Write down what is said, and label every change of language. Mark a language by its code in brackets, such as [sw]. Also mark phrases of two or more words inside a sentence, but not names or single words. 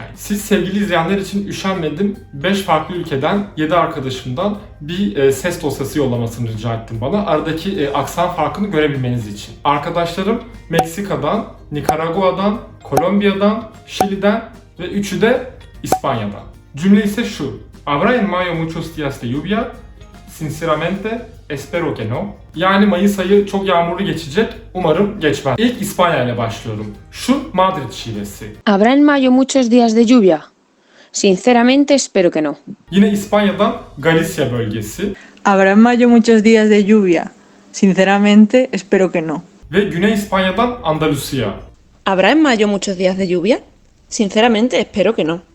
[tr] Siz sevgili izleyenler için üşenmedim. 5 farklı ülkeden 7 arkadaşımdan bir ses dosyası yollamasını rica ettim bana. Aradaki aksan farkını görebilmeniz için. Arkadaşlarım Meksika'dan, Nikaragua'dan, Kolombiya'dan, Şili'den ve üçü de İspanya'dan. Cümle ise şu. [es] Habrá en mayo muchos días de lluvia. Sinceramente espero que no. [tr] Yani Mayıs ayı çok yağmurlu geçecek. Umarım geçmez. İlk İspanya ile başlıyorum. Şu Madrid şivesi. [es] Habrá en mayo muchos días de lluvia. Sinceramente espero que no. [tr] Yine İspanya'dan Galicia bölgesi. [es] Habrá en mayo muchos días de lluvia. Sinceramente, espero que no. [tr] Ve Güney İspanya'dan Andalusia. [es] ¿Habrá en mayo muchos días de lluvia? Sinceramente espero que no.